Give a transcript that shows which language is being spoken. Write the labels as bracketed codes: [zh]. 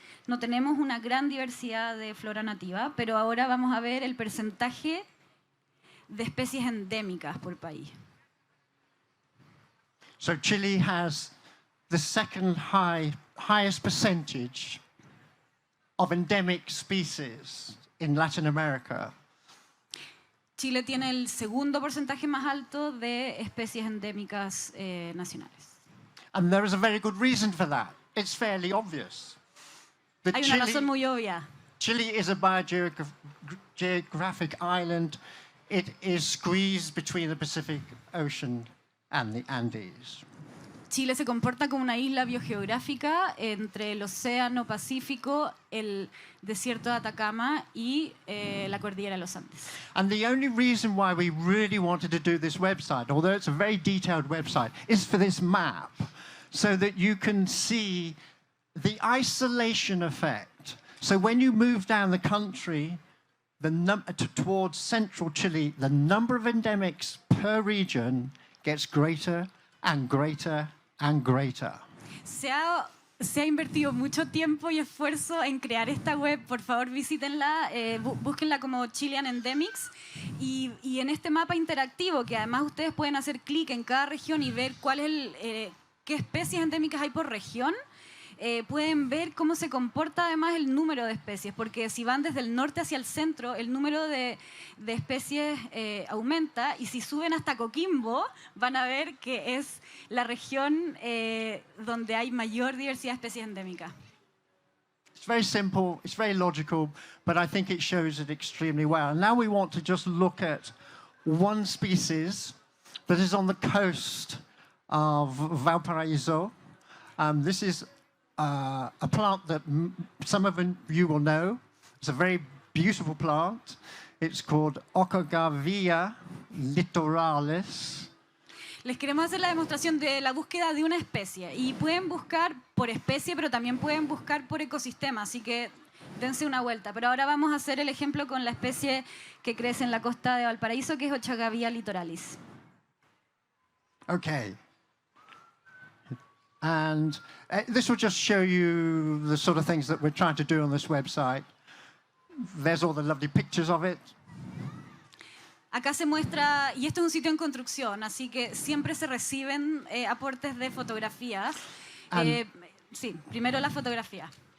[es] No tenemos una gran diversidad de flora nativa, pero ahora vamos a ver el porcentaje de especies endémicas por país. [en] So Chile has the second highest percentage of endemic species in Latin America. [es] Chile tiene el segundo porcentaje más alto de especies endémicas nacionales. [en] And there is a very good reason for that. It's fairly obvious. [es] Hay una razón muy obvia. [en] Chile is a biogeographic island. It is squeezed between the Pacific Ocean and the Andes. [es] Chile se comporta como una isla biogeográfica entre el Océano Pacífico, el desierto de Atacama y la cordillera de los Andes. [en] And the only reason why we really wanted to do this website, although it's a very detailed website, is for this map, so that you can see the isolation effect. So when you move down the country towards central Chile, the number of endemics per region gets greater and greater and greater. [es] Se ha invertido mucho tiempo y esfuerzo en crear esta web. Por favor, visítenla, búsquenla como Chilean Endemics. Y en este mapa interactivo, que además ustedes pueden hacer clic en cada región y ver qué especies endémicas hay por región, pueden ver cómo se comporta además el número de especies, porque si van desde el norte hacia el centro, el número de especies aumenta, y si suben hasta Coquimbo, van a ver que es la región donde hay mayor diversidad de especies endémicas. [en] It's very simple, it's very logical, but I think it shows it extremely well. And now we want to just look at one species that is on the coast of Valparaiso. This is a plant that some of you will know. It's a very beautiful plant. It's called Octagavia litoralis. [es] Les queremos hacer la demostración de la búsqueda de una especie. Y pueden buscar por especie, pero también pueden buscar por ecosistema. Así que dense una vuelta. Pero ahora vamos a hacer el ejemplo con la especie que crece en la costa de Valparaíso, que es Octagavia litoralis. [en] Okay. And this will just show you the sort of things that we're trying to do on this website. There's all the lovely pictures of it. [es] Acá se muestra, y esto es un sitio en construcción, así que siempre se reciben aportes de fotografías. Sí, primero la fotografía.